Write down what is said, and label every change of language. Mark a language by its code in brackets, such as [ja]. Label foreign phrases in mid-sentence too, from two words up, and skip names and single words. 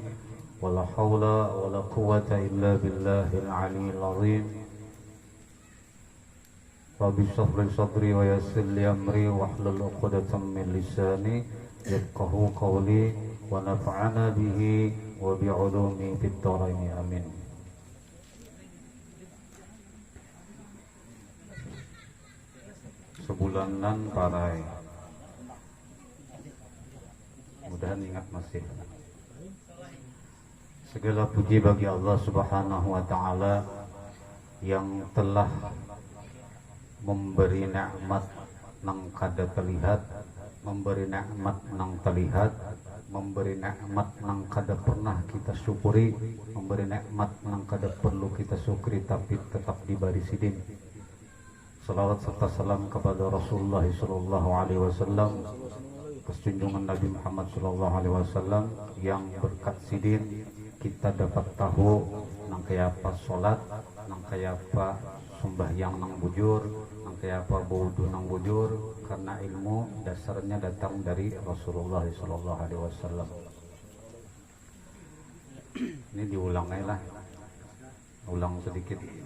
[ar] ولا حول ولا قوة إلا بالله العلي العظيم. رب اشرح لي صدري ويسر لي أمري واحلل عقدة من لساني يفقهوا قولي ونفعنا به وبعلومه في الدارين آمين. [bjn] Sebulanan parai. Mudahan ingat masih. Segala puji bagi Allah [ar] سبحانه وتعالى [bjn] yang telah memberi nikmat nang kada terlihat, memberi nikmat nang terlihat, memberi nikmat nang kada pernah kita syukuri, memberi nikmat nang kada perlu kita syukuri tapi tetap diberi sidin. Salawat serta salam kepada Rasulullah [ar] صلى الله عليه وسلم, [bjn] junjungan Nabi Muhammad [ar] صلى الله عليه وسلم [bjn] yang berkat sidin kita dapat tahu nang kaya apa sholat, nang kaya apa sembahyang nang bujur, nang kaya apa wudu nang bujur, karena ilmu dasarnya datang dari Rasulullah [ar] صلى الله عليه وسلم. [bjn] Ini diulang aja lah, ulang sedikit.